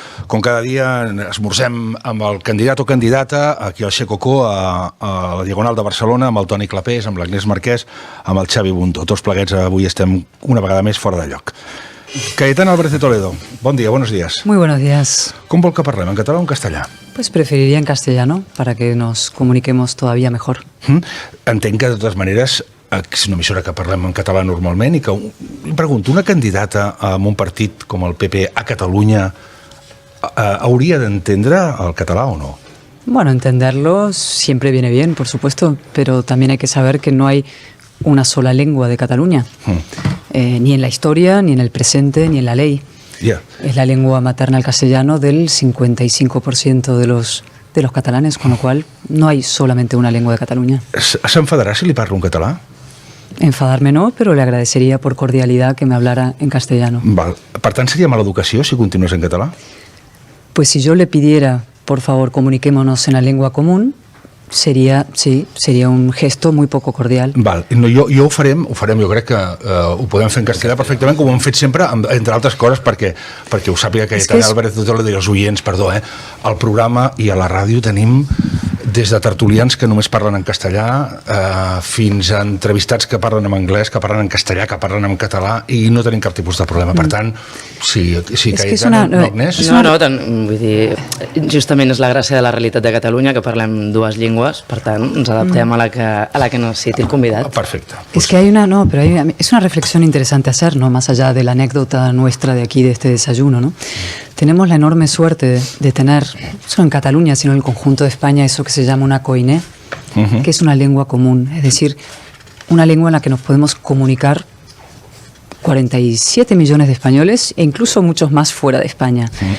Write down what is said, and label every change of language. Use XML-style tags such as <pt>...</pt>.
<ca>Com cada dia esmorzem amb el candidat o candidata aquí al Xecocó, a la Diagonal de Barcelona, amb el Toni Clapés, amb l'Agnès Marquès, amb el Xavi Bundó. Tots pleguets avui estem una vegada més fora de lloc. Cayetana Álvarez de Toledo, bon dia,</ca> <es>buenos días. Muy buenos días.</es> <ca>Com vol que parlem, en català o en castellà?</ca> <es>Pues preferiría en castellano, para que nos comuniquemos todavía mejor.</es> <ca>Entenc que, de totes maneres, és una emissora que parlem en català normalment i que, em pregunto, una candidata en un partit com el PP a Catalunya hauria d'entendre el català o no?</ca> <es>Bueno, entenderlo siempre viene bien, por supuesto, pero también hay que saber que no hay una sola lengua de Cataluña, ni en la historia, ni en el presente, ni en la ley. Yeah. Es la lengua materna el castellano del 55% de los catalanes, con lo cual no hay solamente una lengua de Cataluña.</es> <ca>S'enfadarà si li parlo en català?</ca> <es>Enfadarme no, pero le agradecería por cordialidad que me hablara en castellano.</es> <ca>Val. Per tant, seria mala educació si continués en català?</ca> <es>Pues si yo le pidiera, por favor, comuniquémonos en la lengua común, sería un gesto muy poco cordial.</es> <ca>Val. No, jo ho farem, jo crec que ho podem fer en castellà perfectament, com ho hem fet sempre, entre altres coses, perquè ho sàpiga Cayetana Álvarez de Toledo i els oients, al programa i a la ràdio tenim des de tertulians que només parlen en castellà fins a entrevistats que parlen en anglès, que parlen en castellà, que parlen en català, i no tenim cap tipus de problema. Per tant, si Cayetana, Agnès... No, vull dir, justament és la gràcia de la realitat de Catalunya, que parlem dues llengües, per tant, ens adaptem a la que necessiti el convidat. Perfecte.</ca> <es>Es que es una reflexión interesante hacer, ¿no? Más allá de la anécdota nuestra de aquí, de este desayuno, ¿no? Tenemos la enorme suerte de tener, no solo en Cataluña, sino en el conjunto de España, eso que se llama una koiné, que es una lengua común, es decir, una lengua en la que nos podemos comunicar 47 millones de españoles e incluso muchos más fuera de España.</es>